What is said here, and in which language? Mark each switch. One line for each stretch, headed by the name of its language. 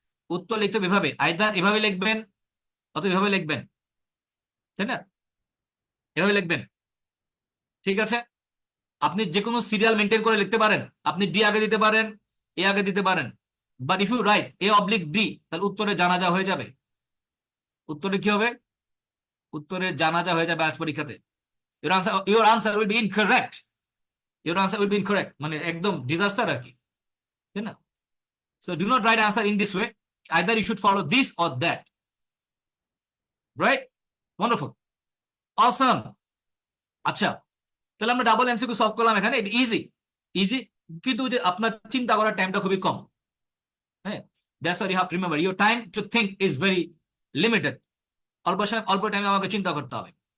Bangla: উত্তর লিখতে হবে এভাবে, আইদার এভাবে লিখবেন অথবা এভাবে লিখবেন, তাই না? এভাবে লিখবেন, ঠিক আছে? আপনি যে কোনো সিরিয়াল মেনটেন করে লিখতে পারেন, আপনি ডি আগে দিতে পারেন, এ আগে দিতে পারেন,
English: but if you write a oblique D,
Bangla: তাহলে উত্তরে জানাজা হয়ে যাবে। উত্তরে কি হবে? উত্তরে জানাজা হয়ে যাবে আজ পরীক্ষাতে।
English: your answer will be incorrect, your answer will be incorrect,
Bangla: মানে একদম ডিজাস্টার আর কি, তাই না?
English: So do not write answer in this way, either you should follow this or that, right? Wonderful, awesome.
Bangla: আচ্ছা, তাহলে আমরা ডাবল এমসিকিউ সলভ করলাম এখানে, এটা ইজি ইজি, কিন্তু যে আপনার চিন্তা করার টাইমটা খুবই কম, হ্যাঁ,
English: that's what you have to remember, your time to think is very limited,
Bangla: অল্প টাইমে আমাকে চিন্তা করতে হবে।